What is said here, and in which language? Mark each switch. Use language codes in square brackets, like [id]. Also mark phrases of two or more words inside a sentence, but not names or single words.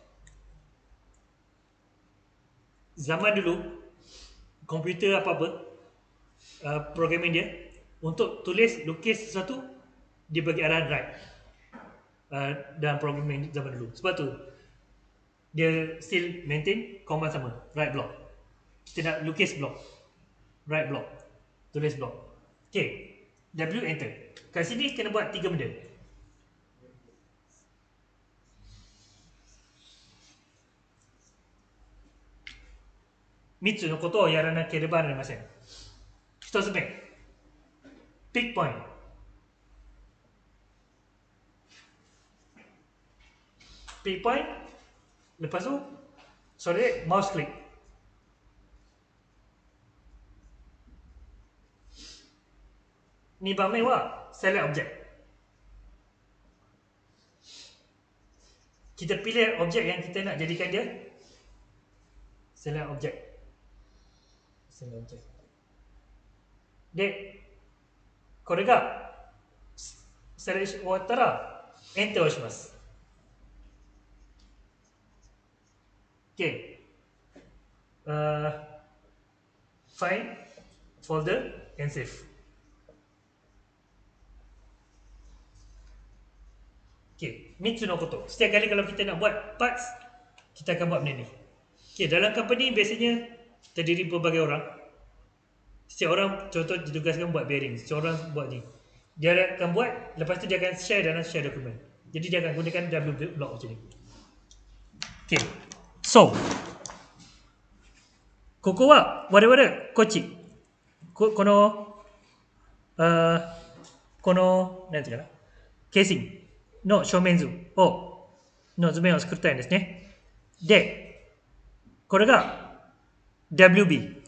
[ms] Zaman dulu, komputer apa-apa, programming dia, untuk tulis, lukis sesuatu, dia bagi arahan right. Dalam programming zaman dulu. Sebab tu, dia still maintain command sama, [en] right block. [ms] Kita nak lukis block, [en] right block, [ms] tulis block. [en] Okay, W enter. [ms] Kat sini kena buat 3 benda. [ja] 三つのことをやらなければなりません. 1つ目、 [en] pick point. Pick point. [ms] Lepas tu, sorry, [en] mouse click. [ja] 二番目は [en] select object. [ms] Kita pilih objek yang kita nak jadikan dia [en] select object. Select object. [ja] De, これがセレクション終わったら Enter をします。OK、 [en] Find folder and save. [ms] OK、 [ja] 3つのこと。 [ms] Setiap kali kalau kita nak buat parts, kita akan buat benda ni. OK、dalam company biasanya terdiri berbagai orang. Setiap orang contoh ditugaskan buat bearing, setiap orang buat ni. Dia akan buat, lepas tu dia akan share dalam share dokumen. Jadi dia akan gunakan W block macam ni. [en] Okay, so [ja] ここは我々こっちこの何て言うかな、ケーシングの正面図をの図面を作りたいんですね。で、これが WB。